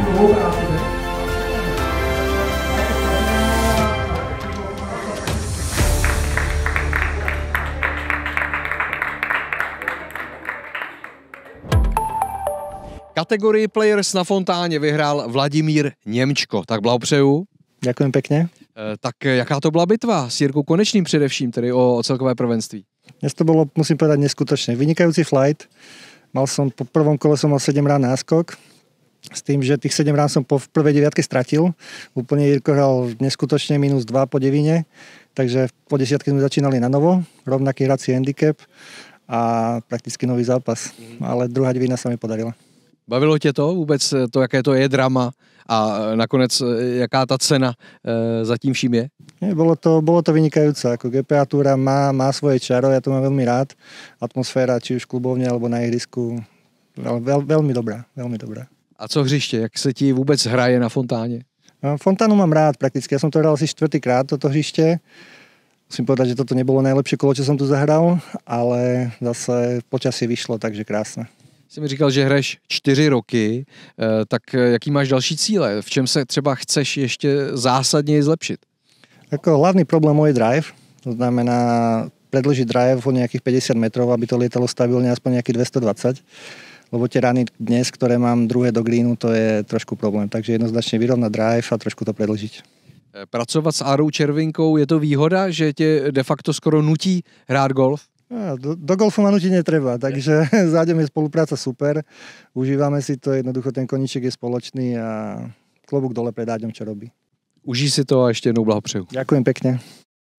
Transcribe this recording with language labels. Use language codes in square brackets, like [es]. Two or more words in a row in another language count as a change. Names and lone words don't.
[cs] Kategorii Players na fontáně vyhrál Vladimír Němčko, tak blahopřeju. [sk] Ďakujem pekne. [cs] Tak jaká to byla bitva s Jirkou Konečným především, tedy o celkové prvenství? [sk] Dnes to bolo, musím povedať, neskutočné. Vynikajúci flight. Po prvom kole som mal 7 rán náskok. S tým, že tých 7 rán som v prvej deviatke stratil. Úplne Jirko hral neskutočne -2 po devine. Takže po 10 sme začínali na novo. Rovnaký hrací handicap a prakticky nový zápas. Ale druhá devina sa mi podarila. [cs] Bavilo tě to vůbec, to, jaké to je drama a nakonec jaká ta cena za tím vším je? [sk] Nie, bolo to vynikajúce. Ako GPA túra má svoje čaro, ja to mám veľmi rád. Atmosféra, či už klubovne alebo na ihrisku, veľmi dobrá, veľmi dobrá. [cs] A co hřiště, jak se ti vůbec hraje na fontáně? [sk] Fontánu mám rád prakticky, ja som to hral asi 4. toto hřiště. Musím povedať, že toto nebolo najlepšie kolo, čo som tu zahral, ale zase počasie vyšlo, takže krásne. [cs] Jsi mi říkal, že hraješ 4 roky, tak jaký máš další cíle? V čem se třeba chceš ještě zásadně zlepšit? [sk] Ako hlavný problém môj drive, to znamená predĺžiť drive o nejakých 50 metrov, aby to lietalo stabilne aspoň nejakých 220, lebo tie rany dnes, ktoré mám druhé do greenu, to je trošku problém, takže jednoznačne vyrovnať drive a trošku to predĺžiť. [cs] Pracovat s Árou Červinkou, je to výhoda, že tě de facto skoro nutí hrát golf? [sk] Do golfu ma nutiť netreba, takže zádem je spolupráca super, užívame si to, jednoducho ten koníček je spoločný a klobúk dole pred Áďom, čo robí. [cs] Užij si to a ještě jednou blahopřeju. [sk] Ďakujem pekne.